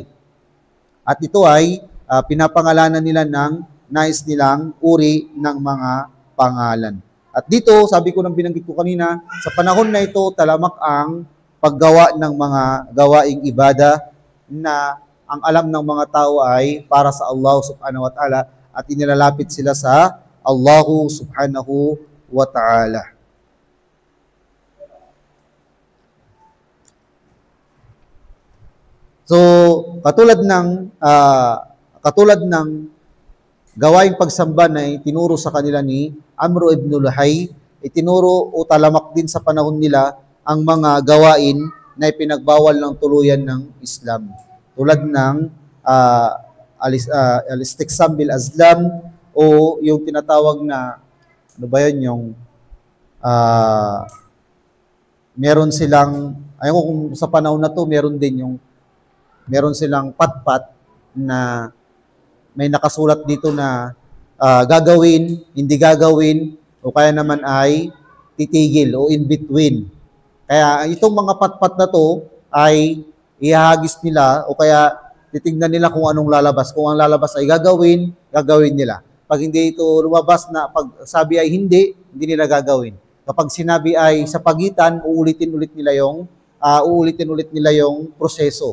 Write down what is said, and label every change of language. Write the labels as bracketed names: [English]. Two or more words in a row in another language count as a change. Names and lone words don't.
[Filipino] At ito ay pinapangalanan nila ng nais nilang uri ng mga pangalan. At dito, sabi ko nang binanggit ko kanina, sa panahon na ito, talamak ang paggawa ng mga gawaing ibada na ang alam ng mga tao ay para sa Allah [Arabic] سبحانه وتعالى [Filipino] at inilalapit sila sa Allah [Arabic] سبحانه وتعالى. [Filipino] So, katulad ng gawaing pagsamba na itinuro sa kanila ni Amr ibn Luhay, itinuro o talamak din sa panahon nila ang mga gawain na ipinagbawal ng tuluyan ng Islam. Tulad ng [Arabic] الاستقسام بالأزلام [Filipino] o yung tinatawag na, ano ba yun, yung meron silang, ayun ko kung sa panahon na to, meron silang patpat na may nakasulat dito na gagawin, hindi gagawin, o kaya naman ay titigil o [English] in between. [Filipino] Kaya itong mga patpat na to ay ihahagis nila o kaya titignan nila kung anong lalabas. Kung ang lalabas ay gagawin nila. Pag hindi ito lumabas na pag sabi ay hindi nila gagawin. Kapag sinabi ay sa pagitan, uulitin ulit nila yung proseso.